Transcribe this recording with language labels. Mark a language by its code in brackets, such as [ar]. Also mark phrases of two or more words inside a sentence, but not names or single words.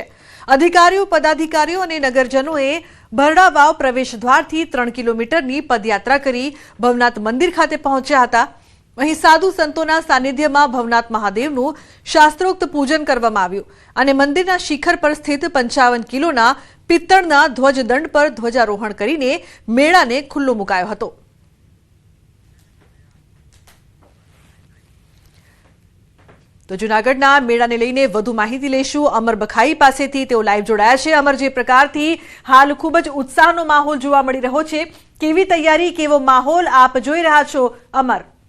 [gu] અધિકારીઓ, પદાધિકારીઓ અને નગરજનોએ ભરડા વાવ પ્રવેશ દ્વારથી 3 કિલોમીટરની પદયાત્રા કરી ભવનાથ મંદિર ખાતે પહોંચ્યા હતા। અહીં સાધુ સંતોના સાનિધ્યમાં ભવનાથ મહાદેવનું શાસ્ત્રોક્ત પૂજન કરવામાં આવ્યું અને મંદિરના શિખર પર સ્થિત 55 કિલોના પિત્તળના ધ્વજદંડ પર ધ્વજારોહણ કરીને મેળાને ખુલ્લો મુકાયો હતો। તો જૂનાગઢના મેળાને લઈને વધુ માહિતી લેશું અમર બખાઈ પાસેથી। તેઓ લાઇવ જોડાયા છે। અમર, જે પ્રકારથી હાલ ખૂબ જ ઉત્સાહનો માહોલ જોવા મળી રહ્યો છે, કેવી તૈયારી, કેવો માહોલ આપ જોઈ રહ્યા છો અમર?